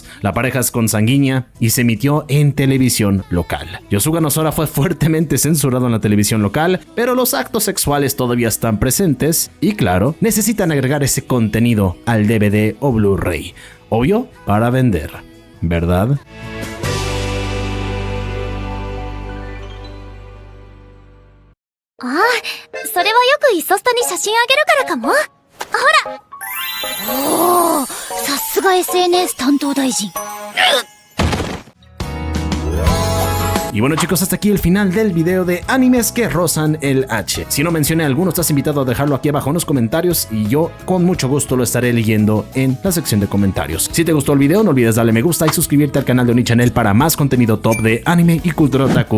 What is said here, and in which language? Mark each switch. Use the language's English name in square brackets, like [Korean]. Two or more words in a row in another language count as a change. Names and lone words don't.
[Spanish] La pareja es consanguínea y se emitió en televisión local. Yosuga no Sora fue fuertemente censurado en la televisión local, pero los actos sexuales todavía están presentes y claro, necesitan agregar ese contenido al DVD o Blu-ray. Obvio, para vender, ¿verdad? [Japanese] Ah, それはよくイソスタに写真あげるからかも。ほら。おお、さすが SNS 担当大臣。 [Spanish] Y bueno chicos, hasta aquí el final del video de animes que rozan el H. Si no mencioné alguno, estás invitado a dejarlo aquí abajo en los comentarios y yo con mucho gusto lo estaré leyendo en la sección de comentarios. Si te gustó el video, no olvides darle me gusta y suscribirte al canal de Oni-Channel para más contenido top de anime y cultura otaku.